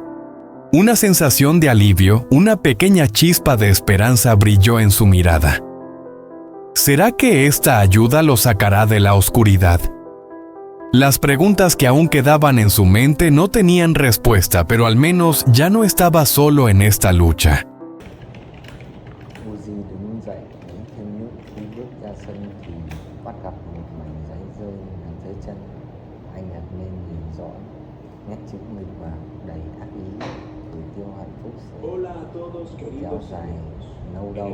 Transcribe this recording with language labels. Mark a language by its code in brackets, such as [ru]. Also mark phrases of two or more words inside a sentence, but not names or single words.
[es] Una sensación de alivio, una pequeña chispa de esperanza brilló en su mirada. ¿Será que esta ayuda lo sacará de la oscuridad? Las preguntas que aún quedaban en su mente no tenían respuesta, pero al menos ya no estaba solo en esta lucha. [vi] Uzi đứng dậy lấy thêm nước khi bước ra sân thì bắt gặp một mảnh giấy rơi ngay dưới chân. Anh ngạc nhiên nhìn rõ nét chữ nghịch và đầy ác ý. Gửi tiêu hạnh phúc sẽ kéo dài lâu đâu.